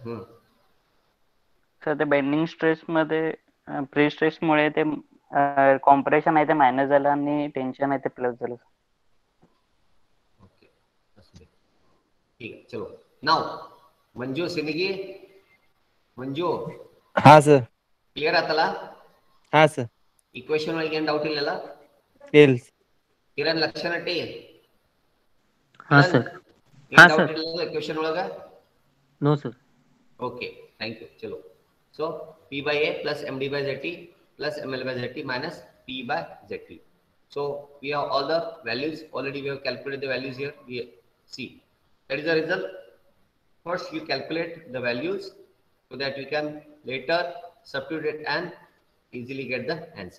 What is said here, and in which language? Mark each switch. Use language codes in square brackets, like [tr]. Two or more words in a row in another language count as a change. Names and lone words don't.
[mr] सर ते [en] bending stress [mr] मध्ये [en] pre stress [mr] मुळे ते कॉम्प्रेशन आहे ते मायनस झालं आणि टेन्शन आहे ते प्लस झालं. ओके, ठीक आहे, चलो. नाव मंजू सिंदगी, मंजू. हा सर. [kn] ಕ್ಲಿಯರ್ ಆತಲ್ಲ? ಹಾ ಸರ್. ಈಕ್ವೇಶನ್ ಒಳಗೆ ಏನು ಡೌಟ್ ಇಲ್ಲಲ್ಲ? ಇಲ್ಲ. ಕಿರಣ್ ಲಕ್ಷಣ ಟಿ. ಹಾ ಸರ್. ಏನು ಡೌಟ್ ಇಲ್ಲ ಈಕ್ವೇಶನ್ ಒಳಗೆ? [en] no sir. okay, thank you. [mr] चलो, [en] so p by a plus md by zt plus ml by zt minus p by zt. So we have all the values already. We have calculated the values here. We see that is the result. First you calculate the values so that you can later substitute it and easily get the answer.